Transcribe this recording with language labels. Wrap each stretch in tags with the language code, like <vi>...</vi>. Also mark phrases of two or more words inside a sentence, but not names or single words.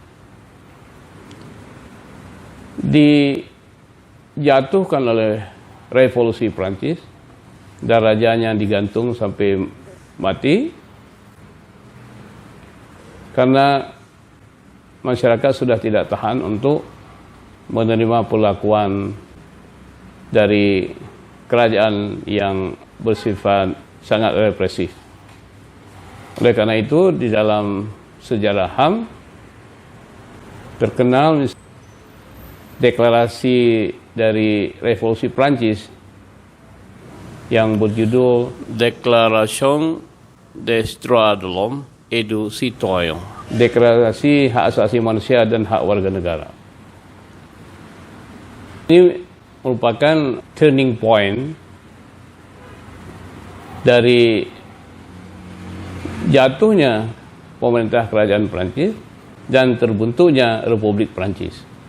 <id>dijatuhkan oleh revolusi Prancis dan rajanya digantung sampai mati karena masyarakat sudah tidak tahan untuk menerima perlakuan dari kerajaan yang bersifat sangat represif. Oleh karena itu di dalam sejarah HAM terkenal deklarasi dari revolusi Prancis yang berjudul</id> <fr>Déclaration des droits de l'homme et du citoyen,</fr> <id>deklarasi hak asasi manusia dan hak warga negara. Ini merupakan</id> <en>turning point</en> <id>dari jatuhnya pemerintah kerajaan Prancis dan terbentuknya Republik Prancis.</id>